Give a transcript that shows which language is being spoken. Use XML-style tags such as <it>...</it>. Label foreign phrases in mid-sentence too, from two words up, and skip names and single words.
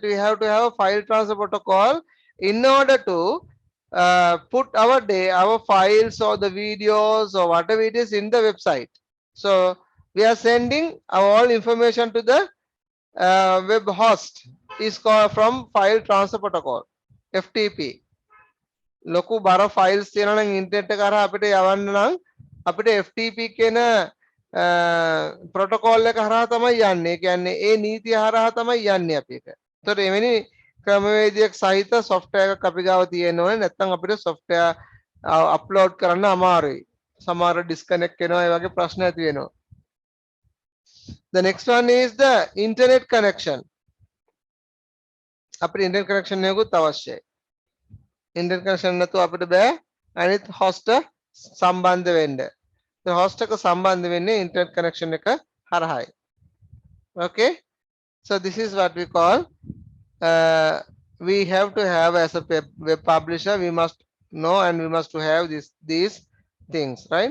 <en>We have to have a file transfer protocol in order to put our files or the videos or whatever it is in the website. So we are sending our all information to the web host is called from file transfer protocol, FTP.</en> <si>ලොකු බර ෆයිල්ස් තියෙනවා නම් ඉන්ටර්නෙට් එක කරා අපිට යවන්න නම් අපිට FTP කියන ප්‍රොටෝකෝල් එක හරහා තමයි යන්නේ. ඒ කියන්නේ ඒ නීතිය හරහා තමයි යන්නේ අපි එක. ඒතකොට එවැනි ක්‍රමවේදයක් සහිත software එකක් අපි ගාව තියෙන්න ඕනේ. නැත්නම් අපිට</si> <en>software upload</en> <si>කරන්න අමාරුයි. සමහර disconnect වෙනවා, ඒ වගේ ප්‍රශ්න ඇති වෙනවා.</si> <en>The next one is the internet connection.</en> <si>අපිට</si> <en>internet connection</en> <si>එකකුත් අවශ්‍යයි.</si> <en>Internet connection</en> <si>නැතුව අපිට බෑ අනිත් host සම්බන්ධ වෙන්න.</si> <en>The host</en> <si>එක සම්බන්ධ වෙන්නේ</si> <en>internet connection</en> <si>එක හරහායි.</si> <en>Okay, so this is what we call we have to have as a web publisher. We must know and we must to have these things, right?</en>